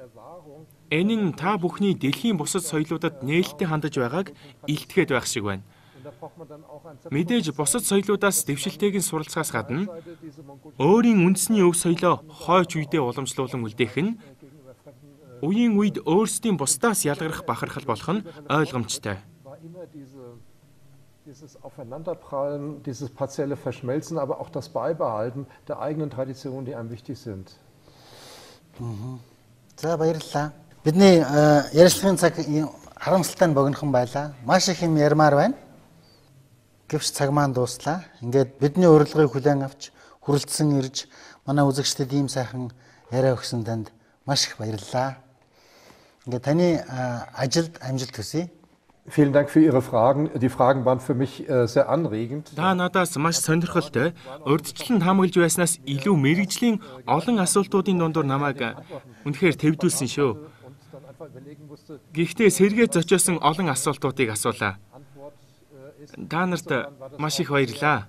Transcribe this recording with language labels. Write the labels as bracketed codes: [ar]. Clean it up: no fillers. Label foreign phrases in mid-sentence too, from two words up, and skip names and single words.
[mn] Энэ нь та бүхний дэлхийн бусад соёлуудад нээлттэй хандаж байгааг илтгэхэд байх шиг байна. Мэдээж бусад соёлуудаас дэвшилтэйг нь суралцахаас гадна өөрийн үндэсний өв соёлоо хойч үедээ уламжлуулан үлдээх нь үеийн үед өөрсдийн бусдаас ялгарах бахархал болох нь ойлгомжтой. [de] Dieses Aufeinanderprallen, dieses partielle Verschmelzen, aber auch das Beibehalten der eigenen Traditionen, die einem wichtig sind. [mn] За баярлалаа. Бидний ярилцлагын цаг харамсалтай нь богинохон байлаа. Маш их юм ярмаар байна. Гэвч цаг маань дууслаа. Ингээд бидний урилгыг хүлээн авч хүрэлцсэн ирж манай үзэгчдэд ийм сайхан яриа өгсөн танд маш их баярлалаа. Ингээд таны ажилд амжилт хүсье. [de] Vielen Dank für Ihre Fragen. Die Fragen waren für mich sehr anregend. [mn] Та надаас маш сонирхолтой, урьдчилан таамаглаж байснаас илүү мэрэгжлийн олон асуултуудын дундуур намайг үнэхээр төвдүүлсэн шүү. Гэхдээ сэргээд зочиосон олон асуултуудыг асуулаа. Та нарт маш их баярлалаа.